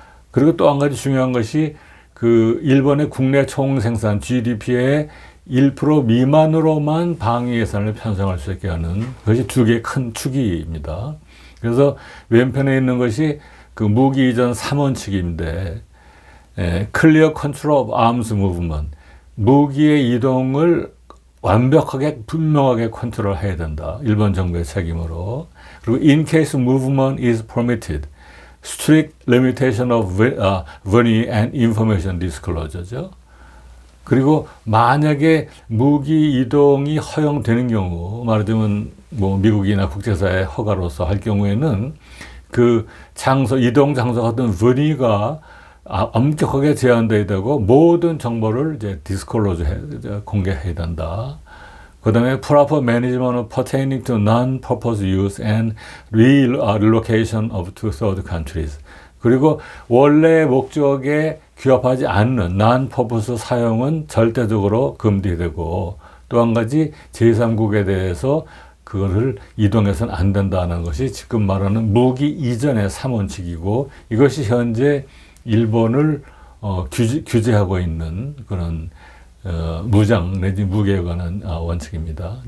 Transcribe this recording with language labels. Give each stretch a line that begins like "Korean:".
Korean: 그리고 또 한 가지 중요한 것이 그 일본의 국내 총생산 GDP의 1% 미만으로만 방위 예산을 편성할 수 있게 하는 것이 두 개의 큰 축입니다. 그래서 왼편에 있는 것이 그 무기 이전 3원칙인데,
English: Clear Control of Arms Movement,
Korean: 무기의 이동을 완벽하게 분명하게 컨트롤해야 된다. 일본 정부의 책임으로. 그리고
English: In case movement is permitted, strict limitation of venue and information disclosure죠.
Korean: 그리고 만약에 무기 이동이 허용되는 경우, 말하자면 뭐 미국이나 국제사의 허가로서 할 경우에는 그 장소, 이동 장소 같은 분위기가 엄격하게 제한되어야 되고 모든 정보를 이제 디스클로즈 공개해야 된다.
English: 그 다음에 proper management pertaining to non-purpose use and relocation of to third countries.
Korean: 그리고 원래 목적에 규합하지 않는 non-purpose 사용은 절대적으로 금지되고 또 한 가지 제3국에 대해서 그거를 이동해서는 안 된다는 것이 지금 말하는 무기 이전의 3원칙이고 이것이 현재 일본을 규제하고 있는 그런 무장 내지 무기에 관한 원칙입니다.